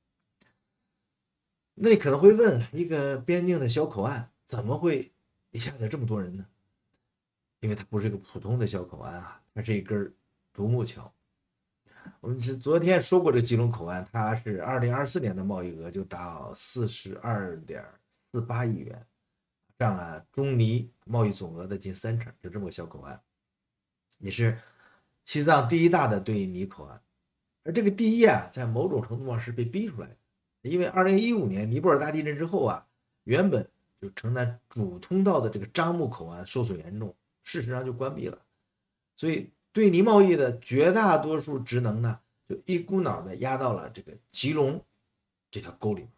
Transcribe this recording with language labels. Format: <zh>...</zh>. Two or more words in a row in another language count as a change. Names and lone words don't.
<zh>那你可能會問，一個邊境的小口岸怎麼會一下子這麼多人呢？因為它不是一個普通的小口岸啊，它是一根獨木橋。我們昨天說過，這吉隆口岸它是2024年的貿易額就達到42.48億元，佔了中尼貿易總額的近3成，就這麼個小口岸，也是西藏第一大的對尼口岸。而這個第一啊，在某種程度上是被逼出來的，因為2015年尼泊爾大地震之後啊，原本就承擔主通道的這個樟木口岸受損嚴重，事實上就關閉了，所以對尼貿易的絕大多數職能呢，就一股腦的壓到了這個吉隆這條溝裡面。</zh>